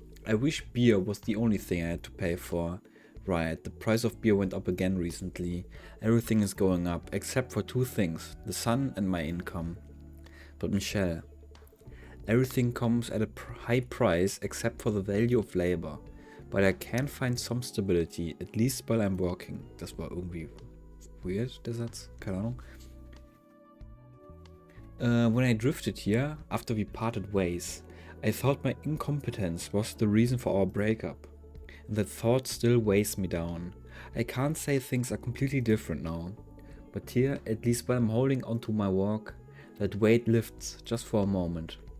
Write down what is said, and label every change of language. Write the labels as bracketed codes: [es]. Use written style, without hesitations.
[en] I wish beer was the only thing I had to pay for. Right, the price of beer went up again recently. Everything is going up, except for two things, the sun and my income. But Michelle, everything comes at a high price except for the value of labor. But I can find some stability, at least while I'm working. [de] Das war irgendwie weird, der Satz, keine Ahnung. [en] When I drifted here, after we parted ways, I thought my incompetence was the reason for our breakup. And that thought still weighs me down. I can't say things are completely different now. But here, at least while I'm holding onto my work, that weight lifts just for a moment.